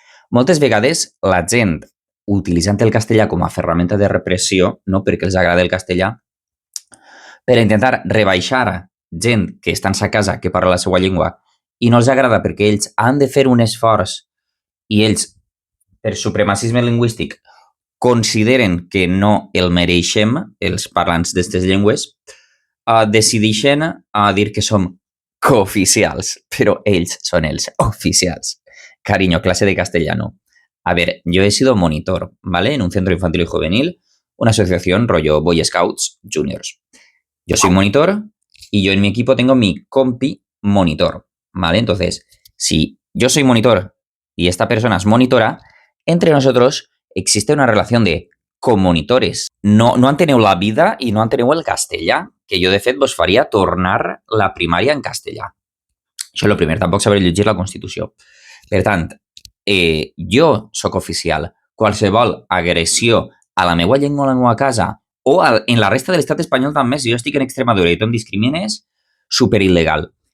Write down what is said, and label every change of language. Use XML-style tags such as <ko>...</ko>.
<ca>Moltes vegades la gent, utilitzant el castellà com a ferramenta de repressió, no perquè els agrada el castellà, per intentar rebaixar gent que està en sa casa, que parla la seva llengua, i no els agrada perquè ells han de fer un esforç i ells, per supremacisme lingüístic, consideren que no el mereixem, els parlants d'aquestes llengües, decideixen dir que som cooficials, però ells són els oficials.</ca> <es>Cariño, clase de castellano. A ver, yo he sido monitor, ¿vale? En un centro infantil y juvenil, una asociación rollo Boy Scouts Juniors. Yo soy monitor y yo en mi equipo tengo mi compi monitor, ¿vale? Entonces, si yo soy monitor y esta persona es monitora, entre nosotros existe una relación de comonitores.</es> <ca>No enteneu la vida i no enteneu el castellà, que jo de fet vos faria tornar la primària en castellà. Això és el primer, tampoc saber llegir la Constitució. Per tant, jo sóc oficial. Qualsevol agressió a la meva llengua a la meva casa o en la resta de l'estat espanyol també, si jo estic en Extremadura i tu em discrimines, súper il·legal.</ca>